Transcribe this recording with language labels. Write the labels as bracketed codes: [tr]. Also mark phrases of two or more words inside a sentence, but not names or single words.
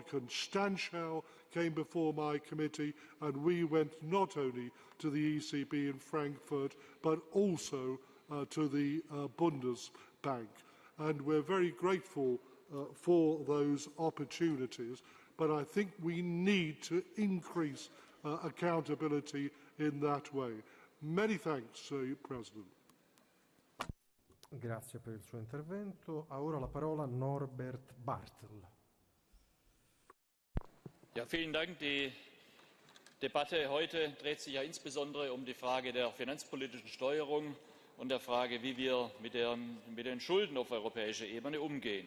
[en] Constantiau came before my committee, and we went not only to the ECB in Frankfurt, but also to the Bundesbank. And we're very grateful for those opportunities, but I think we need to increase accountability in that way. Many thanks, President. [it] Grazie per il suo intervento. Ha ora la parola Norbert Bartel. [de] Ja, vielen Dank. Die Debatte heute dreht sich ja insbesondere um die Frage der finanzpolitischen Steuerung und der Frage, wie wir mit den Schulden auf europäischer Ebene umgehen.